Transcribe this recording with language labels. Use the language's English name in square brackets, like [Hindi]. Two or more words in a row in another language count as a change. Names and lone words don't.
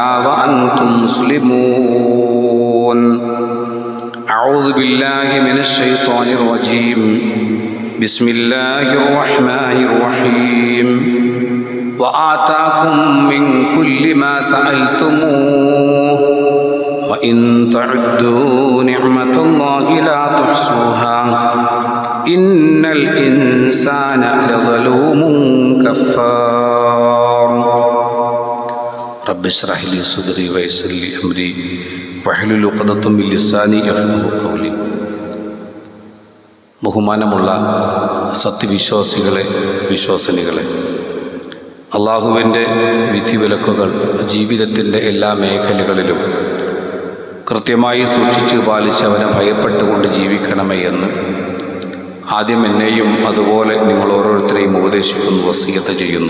[Arabic] وأنتم مسلمون أعوذ بالله من الشيطان الرجيم بسم الله الرحمن الرحيم وآتاكم من كل ما سألتموه وإن تعدوا نعمة الله لا تحصوها إن الإنسان لظلوم كفار رب اشرح لي صدري ويسر لي أمري واحلل عقدة من لساني يفقهوا قولي. [Malayalam] ബഹുമാനമുള്ള സത്യവിശ്വാസികളെ, വിശ്വാസിനികളെ, അള്ളാഹുവിൻ്റെ വിധിവിലക്കുകൾ ജീവിതത്തിൻ്റെ എല്ലാ മേഖലകളിലും കൃത്യമായി സൂക്ഷിച്ച് പാലിച്ച് അവനെ ഭയപ്പെട്ടുകൊണ്ട് ജീവിക്കണമേ എന്ന് ആദ്യം എന്നെയും അതുപോലെ നിങ്ങൾ ഓരോരുത്തരെയും ഉപദേശിക്കുന്നു, വസിയത്ത് ചെയ്യുന്നു.